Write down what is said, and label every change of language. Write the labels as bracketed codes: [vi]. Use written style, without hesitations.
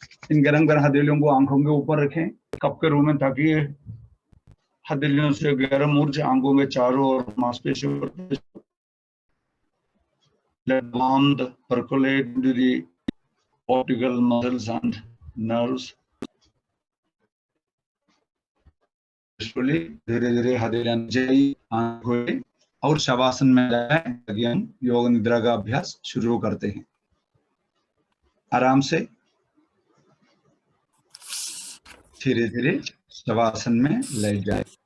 [hi] इन गर्म गर्म हथेलियों को आंखों के ऊपर रखें, कप के रूप में, ताकि हथेलियों से गर्म ऊर्जा आंखों के चारों ओर मांसपेशियों पर [en] let warmth percolate into the optical muscles and nerves. [hi] धीरे धीरे हथेलियां नीचे आंख खोले और शवासन में जाए ताकि हम योग निद्रा का अभ्यास शुरू करते हैं। आराम से धीरे धीरे शवासन में लेट जाए।